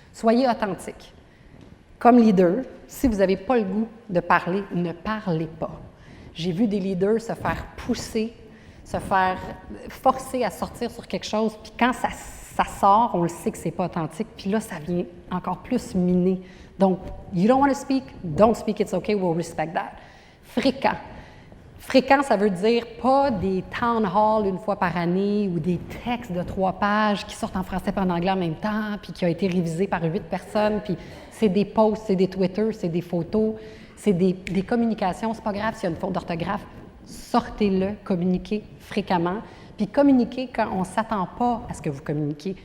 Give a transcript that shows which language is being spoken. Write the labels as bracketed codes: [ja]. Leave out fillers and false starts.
[fr] Soyez authentique. Comme leader, si vous n'avez pas le goût de parler, ne parlez pas. J'ai vu des leaders se faire pousser, se faire forcer à sortir sur quelque chose, puis quand ça sort, on le sait que c'est pas authentique, puis là, ça vient encore plus miner. [en] Donc, you don't want to speak, don't speak, it's okay, we'll respect that. [fr] Fréquent. Fréquent, ça veut dire pas des town halls une fois par année ou des textes de 3 pages qui sortent en français et en anglais en même temps, puis qui ont été révisés par 8 personnes, puis c'est des posts, c'est des Twitter, c'est des photos, c'est des communications. C'est pas grave s'il y a une faute d'orthographe, sortez-le, communiquez fréquemment, puis communiquez quand on ne s'attend pas à ce que vous communiquiez.